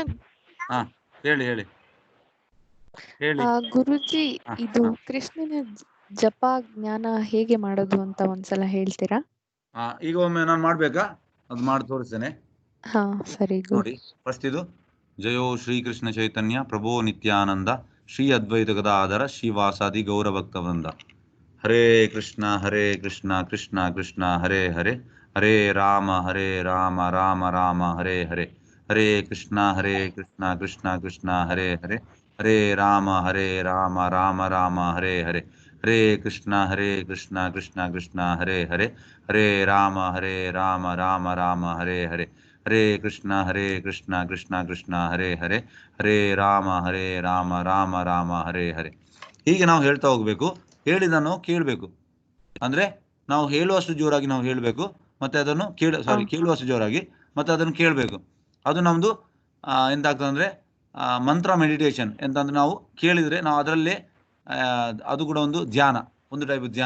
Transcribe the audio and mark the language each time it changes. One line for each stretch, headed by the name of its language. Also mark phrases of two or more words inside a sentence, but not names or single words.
Kannada: ಹಾ, ಹೇಳಿ ಹೇಳಿ ಹೇಳಿ. ಗುರುಜಿ, ಹಾ, ಇದು ಹಾ. ಕೃಷ್ಣನ ಜಪ ಜ್ಞಾನ ಹೇಗೆ ಮಾಡೋದು ಅಂತ ಒಂದ್ಸಲ ಹೇಳ್ತೀರಾ? ಈಗ ಒಮ್ಮೆ ನಾನು ಮಾಡ್ಬೇಕಾ? ಅದು ಮಾಡಿ ತೋರಿಸ್ತೇನೆ ಹಾ ಸರಿ ನೋಡಿ. ಫಸ್ಟ್ ಇದು ಜಯೋ ಶ್ರೀಕೃಷ್ಣ ಚೈತನ್ಯ ಪ್ರಭೋ ನಿತ್ಯಾನಂದ ಶ್ರೀ ಅದ್ವೈತ ಗದಾಧರ ಶ್ರೀವಾಸಾದಿ ಗೌರಭಕ್ತ ವೃಂದ.
Sanskrit: ಹರೇ ಕೃಷ್ಣ ಕೃಷ್ಣ ಕೃಷ್ಣ ಹರೇ ಹರೇ, ಹರೇ ರಾಮ ರಾಮ ರಾಮ ಹರೇ ಹರೇ, ಹರೇ ಕೃಷ್ಣ ಕೃಷ್ಣ ಕೃಷ್ಣ ಹರೇ ಹರೇ, ಹರೇ ರಾಮ ರಾಮ ರಾಮ ಹರೇ ಹರೇ, ಹರೇ ಕೃಷ್ಣ ಕೃಷ್ಣ ಕೃಷ್ಣ ಹರೇ ಹರೇ, ಹರೇ ರಾಮ ರಾಮ ರಾಮ ಹರೇ ಹರೇ, ಹರೇ ಕೃಷ್ಣ ಕೃಷ್ಣ ಕೃಷ್ಣ ಹರೇ ಹರೇ, ಹರೇ ರಾಮ ರಾಮ ರಾಮ ಹರೇ ಹರೇ.
Kannada: ಹೀಗೆ ನಾವು ಹೇಳ್ತಾ ಹೋಗ್ಬೇಕು, ಹೇಳಿದನ್ನು ಕೇಳಬೇಕು. ಅಂದ್ರೆ ನಾವು ಹೇಳುವಷ್ಟು ಜೋರಾಗಿ ನಾವು ಹೇಳಬೇಕು, ಮತ್ತೆ ಅದನ್ನು ಕೇಳುವಷ್ಟು ಜೋರಾಗಿ ಮತ್ತೆ ಅದನ್ನು ಕೇಳಬೇಕು. ಅದು ನಮ್ದು ಎಂತಾಗ್ತದೆ ಅಂದ್ರೆ
English: mantra meditation.
Kannada: ಎಂತಂದ್ರೆ ನಾವು ಕೇಳಿದ್ರೆ ನಾವು ಅದರಲ್ಲೇ ಅದು ಕೂಡ ಒಂದು ಧ್ಯಾನ, ಒಂದು ಟೈಪ್ ಧ್ಯಾನ.